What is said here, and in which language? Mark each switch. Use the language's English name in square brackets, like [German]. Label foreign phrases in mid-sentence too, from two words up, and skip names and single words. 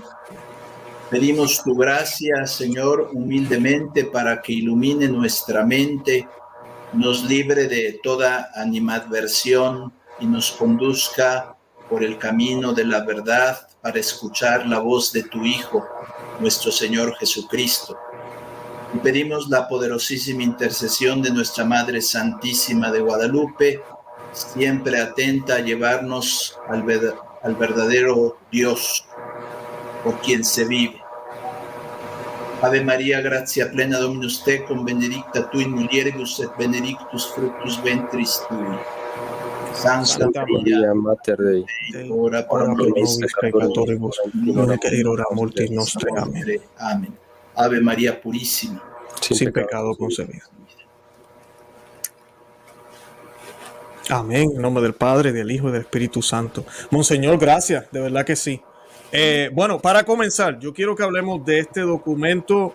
[Spanish] Pedimos tu gracia, Señor, humildemente, para que ilumine nuestra mente, nos libre de toda animadversión y nos conduzca por el camino de la verdad para escuchar la voz de tu Hijo, nuestro Señor Jesucristo. Y pedimos la poderosísima intercesión de nuestra Madre Santísima de Guadalupe, siempre atenta a llevarnos al verdadero Dios, por quien se vive. [Latin] Ave María, gratia plena, Dominus tecum, benedicta tu in mulieribus et benedictus fructus ventris tui. Santa Maria, Mater Dei, ora pro nobis peccatoribus, nunc et hora mortis nostre. Amén. [Spanish] Amén. Ave María purísima, sin pecado concebida. Amén. En nombre del Padre, del Hijo y del Espíritu Santo. Monseñor, gracias. De verdad que sí. Bueno, para comenzar, yo quiero que hablemos de este documento.